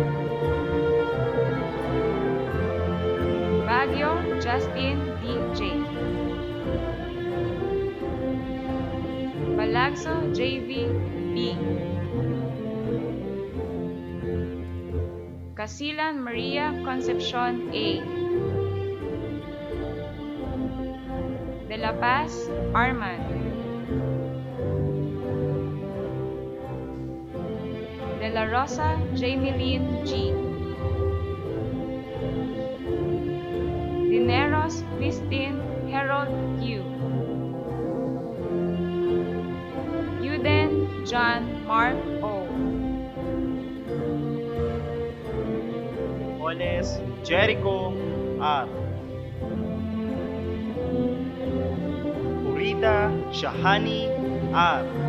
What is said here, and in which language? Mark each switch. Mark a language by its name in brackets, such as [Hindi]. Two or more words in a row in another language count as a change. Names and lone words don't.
[English] Baguio Justin D.J. Balagso J.V. B. Casilan Maria Concepcion A. De La Paz Arman. De La Rosa Jameline G. Dineros Christine Harold Q. Uden John Mark O. Oles Jericho R. Purita Shahani R.